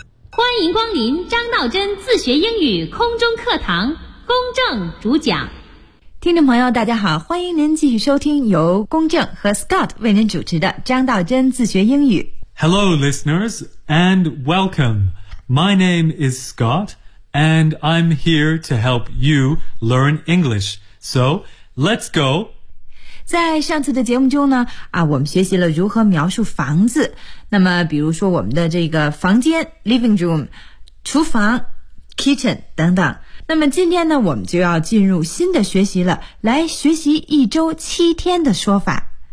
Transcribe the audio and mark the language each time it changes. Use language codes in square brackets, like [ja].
[zh] 欢迎光临张道真自学英语空中课堂，公正主讲。听众朋友大家好，欢迎您继续收听由公正和 Scott 为您主持的张道真自学英语。 [en] Hello, listeners, and welcome. My name is Scott, and I'm here to help you learn English. So, let's go. [zh] 在上次的节目中呢，我们学习了如何描述房子。那么，比如说我们的这个房间 ,living room, 厨房 ,kitchen, 等等。那么今天呢，我们就要进入新的学习了，来学习一周七天的说法。